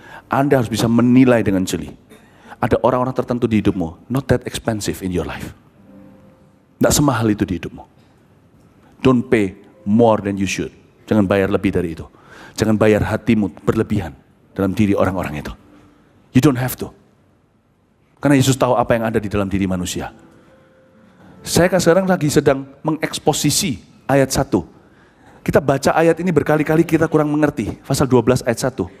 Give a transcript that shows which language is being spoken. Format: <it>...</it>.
<id>Anda harus bisa menilai dengan jeli. Ada orang-orang tertentu di hidupmu,</id> <en>not that expensive in your life.</en> <id>Tidak semahal itu di hidupmu.</id> <en>Don't pay more than you should.</en> <id>Jangan bayar lebih dari itu. Jangan bayar hatimu berlebihan dalam diri orang-orang itu.</id> <en>You don't have to.</en> <id>Karena Yesus tahu apa yang ada di dalam diri manusia. Saya kan sekarang lagi sedang mengeksposisi ayat 1. Kita baca ayat ini berkali-kali kita kurang mengerti. Pasal 12 ayat 1.</id>